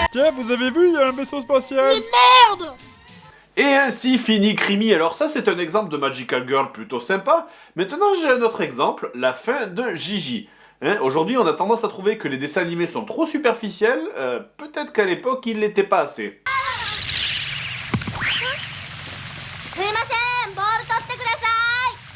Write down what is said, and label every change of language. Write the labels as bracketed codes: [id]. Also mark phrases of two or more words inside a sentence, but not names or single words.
[fr] Tiens, vous avez vu, il y a un vaisseau spatial. Et ainsi finit Creamy. Alors ça c'est un exemple de [en] Magical Girl [fr] plutôt sympa. Maintenant j'ai un autre exemple, la fin de Gigi. Hein, aujourd'hui on a tendance à trouver que les dessins animés sont trop superficiels, peut-être qu'à l'époque ils l'étaient pas assez. [ja] すいません、ボール取ってください。